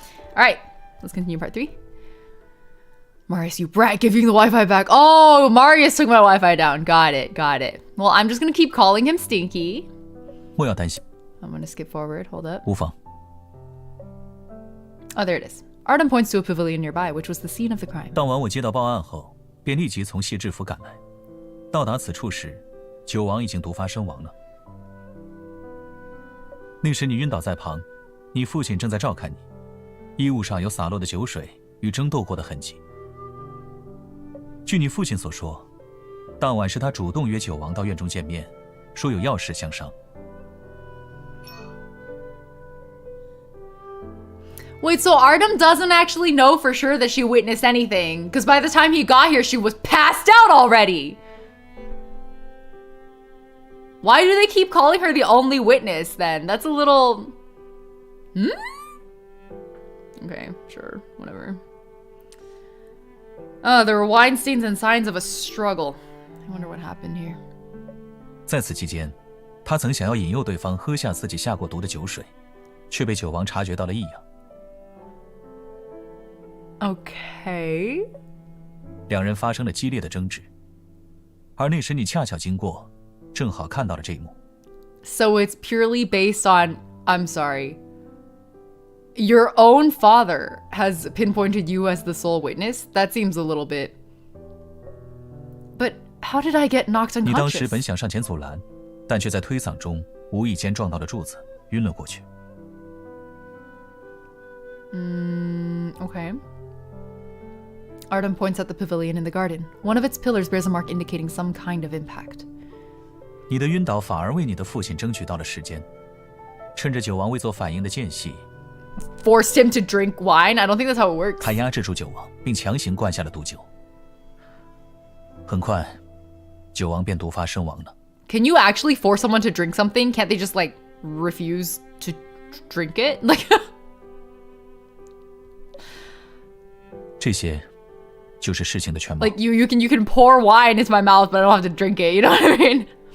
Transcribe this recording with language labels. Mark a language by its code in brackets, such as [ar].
[en] All right, let's continue part 3. Marius, you brat, give you the Wi-Fi back. Oh, Marius took my Wi-Fi down. Got it, got it. Well, I'm just gonna keep calling him Stinky. [zh] 莫要担心， [en] I'm gonna skip forward. Hold up. [zh] 无妨。 [en] Oh, there it is. Artem points to a pavilion nearby, which was the scene of the crime. [zh] 当晚我接到报案后，便立即从谢治府赶来。到达此处时，酒王已经毒发身亡了。那时你晕倒在旁，你父亲正在照看你，衣物上有洒落的酒水与争斗过的痕迹。据你父亲所说，当晚是他主动约酒王到院中见面，说有要事相商。 [en] Wait, so Artem doesn't actually know for sure that she witnessed anything, because by the time he got here, she was passed out already. Why do they keep calling her the only witness then? That's a little... Okay, sure, whatever. There were wine stains and signs of a struggle. I wonder what happened here. [zh] 在此期间，他曾想要引诱对方喝下自己下过毒的酒水，却被酒王察觉到了异样。 [en] Okay. [zh] 两人发生了激烈的争执，而那时你恰巧经过，正好看到了这一幕。 [en] So it's purely based on, I'm sorry, your own father has pinpointed you as the sole witness? That seems a little bit... But how did I get knocked [zh] 你当时 [en] unconscious? [zh] 本想上前阻拦，但却在推搡中无意间撞到了柱子，晕了过去。 [en] Okay. Artem points at the pavilion in the garden. One of its pillars bears a mark indicating some kind of impact. [zh] 你的晕倒反而为你的父亲争取到了时间，趁着酒王未做反应的间隙， [en] Forced him to drink wine? I don't think that's how it works. [zh] 他压制住酒王，并强行灌下了毒酒。很快，酒王便毒发身亡了。 [en] Can you actually force someone to drink something? Can't they just like refuse to drink it? Like [zh] 这些，就是事情的全貌。 [en] like you can pour wine into my mouth, but I don't have to drink it. You know what I mean?